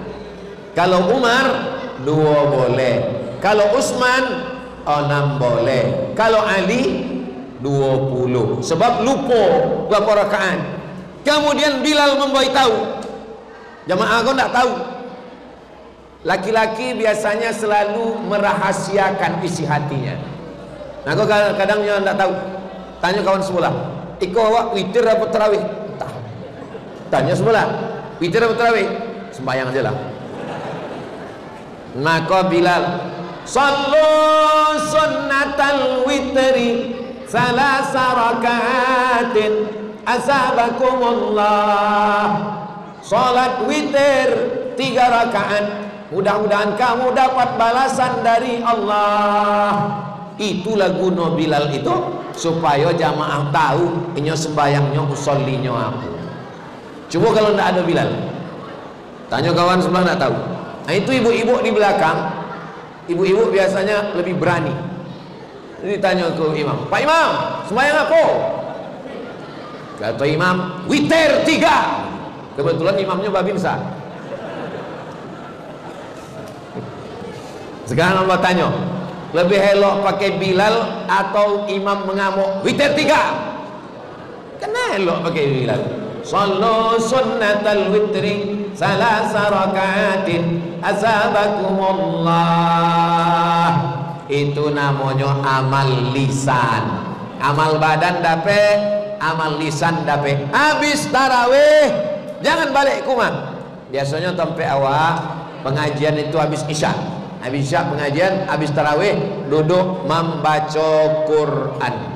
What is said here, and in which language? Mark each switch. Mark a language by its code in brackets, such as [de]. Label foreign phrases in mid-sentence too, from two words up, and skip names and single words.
[id] Kalau Umar 2 boleh. Kalau Utsman 6 boleh. Kalau Ali 20. Sebab lupa berapa rakaat. Kemudian Bilal memberitahu. Jamaah kau tak tahu. Laki-laki biasanya selalu merahasiakan isi hatinya. Nah, kau kadang yang tak tahu. Tanya kawan sebelah, [min] "Iko awak [id] witir apa tarawih?" Tak. Tanya sebelah, "Witir apa tarawih?" Sembahyang aja lah. Maka Bilal, [ar] "صلوا سنة الوتر ثلاث ركعات أثابكم الله." [id] Salat witir 3 rakaat, mudah-mudahan kamu dapat balasan dari Allah. Itulah guna Bilal itu, supaya jamaah tahu inyo sembayangnya usollinya apa. Coba kalau tidak ada Bilal, tanya kawan sebelah tidak tahu. Nah, itu ibu-ibu di belakang, ibu-ibu biasanya lebih berani. Jadi tanya ke imam, "Pak Imam, sembayang apa?" Kata imam, "Witir 3." Kebetulan imamnya babinsa. Sekarang Allah tanya, lebih elok pakai Bilal atau imam mengamuk? Witir 3. Kena elok pakai Bilal. [ar] صلوا سنة الوتر ثلاث ركعات أثابكم الله. [id] Itu namanya amal lisan. Amal badan dapat, amal lisan dapat. Habis tarawih jangan balik ke rumah. Biasanya sampai awal pengajian itu habis isya. Habis isya pengajian, habis tarawih duduk membaca Quran.